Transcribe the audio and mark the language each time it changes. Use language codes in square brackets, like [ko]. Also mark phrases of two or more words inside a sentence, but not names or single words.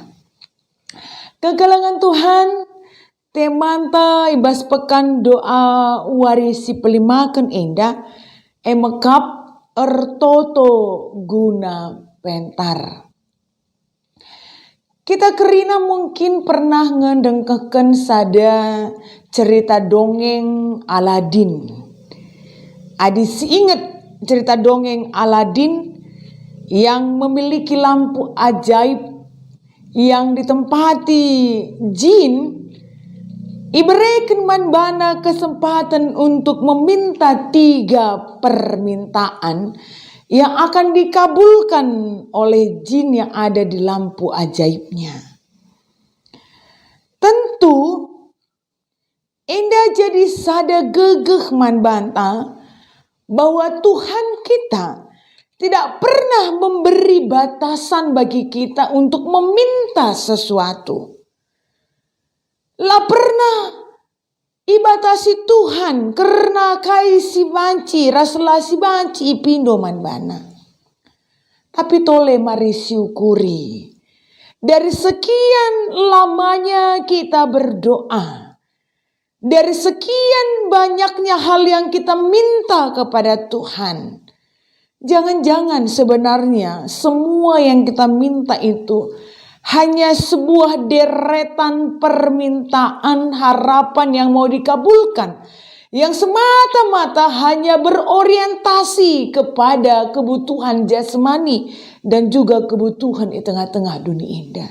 [btx] Kegalangan Tuhan, temanta ibas pekan doa warisi pelimakan enda, emekap ertoto guna pentar. Kita kerina mungkin pernah ngedengkeken sada [id] cerita dongeng [btx] Aladin. [id] Adis ingat cerita dongeng Aladin yang memiliki lampu ajaib yang ditempati jin, [btx] iberikan man bana [id] kesempatan untuk meminta 3 permintaan yang akan dikabulkan oleh jin yang ada di lampu ajaibnya. Tentu indah jadi [btx] sada gegeh man banta [id] bahwa Tuhan kita tidak pernah memberi batasan bagi kita untuk meminta sesuatu. [btx] Lah pernah ibatasi Tuhan karena kai si banci, raslah si banci ipindo man bana. [id] Tapi tole mari syukuri. Dari sekian lamanya kita berdoa, dari sekian banyaknya hal yang kita minta kepada Tuhan, jangan-jangan sebenarnya semua yang kita minta itu hanya sebuah deretan permintaan harapan yang mau dikabulkan, yang semata-mata hanya berorientasi kepada kebutuhan jasmani dan juga kebutuhan di tengah-tengah dunia indah.